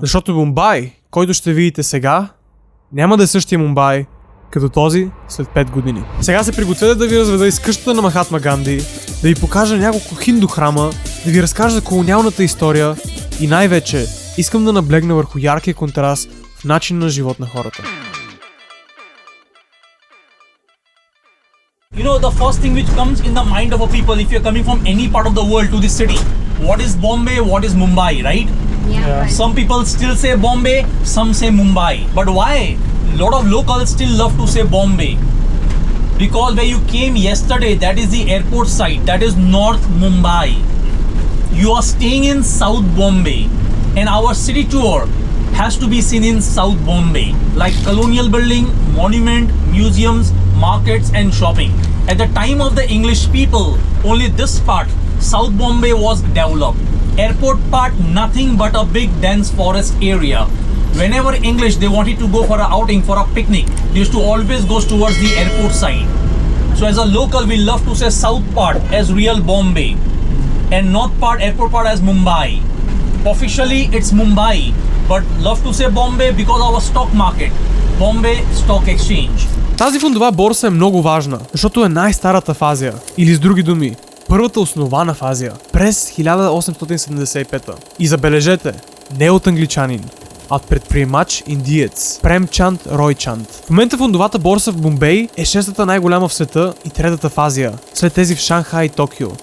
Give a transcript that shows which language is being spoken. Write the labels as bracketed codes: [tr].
[bg] Защото Мумбай, който ще видите сега, няма да е същия Мумбай, като този след 5 години. Сега се приготвя да ви разведа из къщата на Махатма Ганди, да ви покажа няколко хинду храма, да ви разкажа за колониалната история и най-вече искам да наблегна върху яркия контраст в начин на живот на хората. [en] You know, the first thing which comes in the mind of a people if you're coming from any part of the world to this city, what is Bombay, what is Mumbai, right? Yeah. Right. Some people still say Bombay, some say Mumbai. But why? A lot of locals still love to say Bombay. Because where you came yesterday, that is the airport site, that is North Mumbai. You are staying in South Bombay, and our city tour has to be seen in South Bombay, like colonial building, monument, museums, markets and shopping. At the time of the English people, only this part, South Bombay, was developed. Airport part, nothing but a big dense forest area. Whenever English, they wanted to go for an outing, for a picnic, they used to always go towards the airport side. So as a local, we love to say South part as real Bombay and North part, airport part as Mumbai. Officially, it's Mumbai, but love to say Bombay because of our stock market, Bombay Stock Exchange. [bg] Тази фондова борса е много важна, защото е най-старата в Азия. Или с други думи, първата основана в Азия през 1875. И забележете, не от англичанин, а от предприемач индиец Премчанд Ройчанд. В момента фондовата борса в Бомбей е шестата най-голяма в света и третата в Азия, след тези в Шанхай и Токио.